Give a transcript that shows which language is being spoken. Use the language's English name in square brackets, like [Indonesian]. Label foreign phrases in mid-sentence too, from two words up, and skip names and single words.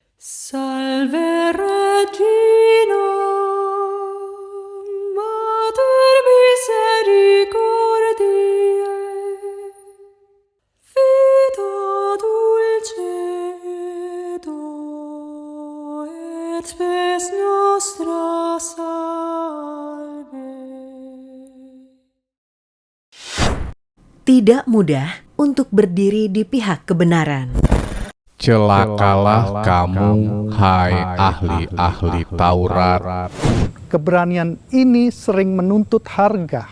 [Latin] Salve Regina, Mater misericordiae, vita dulcedo et spes nostra salve. [Indonesian] Tidak mudah untuk berdiri di pihak kebenaran. Celakalah kamu, hai ahli-ahli Taurat. Keberanian ini sering menuntut harga.